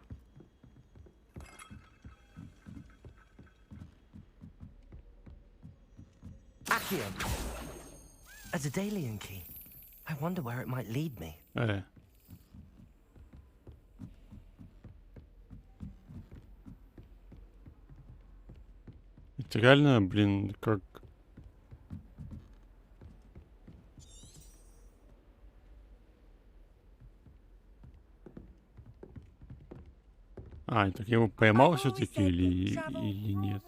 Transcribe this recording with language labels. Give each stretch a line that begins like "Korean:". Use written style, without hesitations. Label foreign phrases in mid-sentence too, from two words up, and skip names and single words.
English: Accio. A Daedalian key. I wonder where it might lead me.
Russian: Это реально, блин, как... А, так я его поймал все-таки или нет?